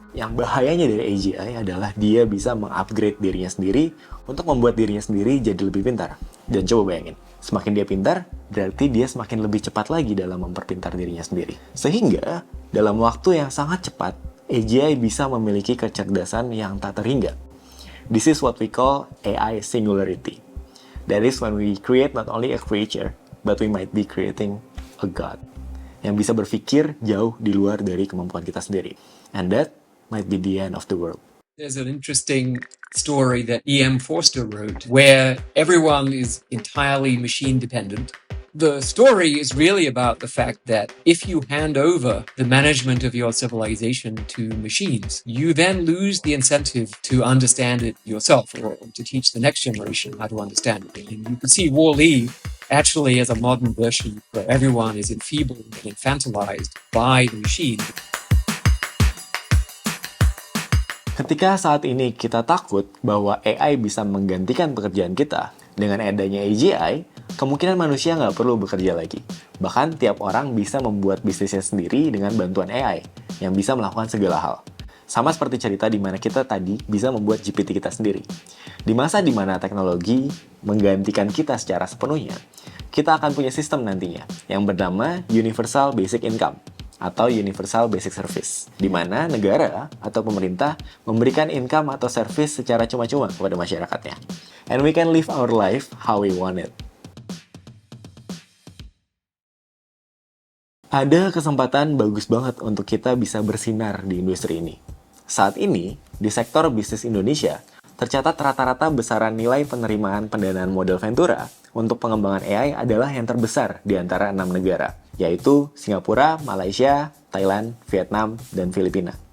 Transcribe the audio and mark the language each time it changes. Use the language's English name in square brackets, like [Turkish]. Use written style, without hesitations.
[Indonesian] Yang bahayanya dari AGI adalah dia bisa mengupgrade dirinya sendiri untuk membuat dirinya sendiri jadi lebih pintar. Dan coba bayangin, semakin dia pintar, berarti dia semakin lebih cepat lagi dalam memperpintar dirinya sendiri. Sehingga, dalam waktu yang sangat cepat, AGI bisa memiliki kecerdasan yang tak terhingga. [English] This is what we call AI singularity. That is when we create not only a creature, but we might be creating a god. [Indonesian] Yang bisa berpikir jauh di luar dari kemampuan kita sendiri. [English] And that might be the end of the world. There's an interesting story that E.M. Forster wrote where everyone is entirely machine dependent. The story is really about the fact that if you hand over the management of your civilization to machines, you then lose the incentive to understand it yourself or to teach the next generation how to understand it. And you can see Wall-E actually as a modern version where everyone is enfeebled and infantilized by the machine. [Indonesian] Ketika saat ini kita takut bahwa AI bisa menggantikan pekerjaan kita, dengan adanya AGI, kemungkinan manusia nggak perlu bekerja lagi. Bahkan tiap orang bisa membuat bisnisnya sendiri dengan bantuan AI, yang bisa melakukan segala hal. Sama seperti cerita di mana kita tadi bisa membuat GPT kita sendiri. Di masa di mana teknologi menggantikan kita secara sepenuhnya, kita akan punya sistem nantinya, yang bernama Universal Basic Income, atau Universal Basic Service, di mana negara atau pemerintah memberikan income atau service secara cuma-cuma kepada masyarakatnya. [English] And we can live our life how we want it. [Indonesian] Ada kesempatan bagus banget untuk kita bisa bersinar di industri ini. Saat ini, di sektor bisnis Indonesia, tercatat rata-rata besaran nilai penerimaan pendanaan modal Ventura untuk pengembangan AI adalah yang terbesar di antara 6 negara, yaitu Singapura, Malaysia, Thailand, Vietnam, dan Filipina.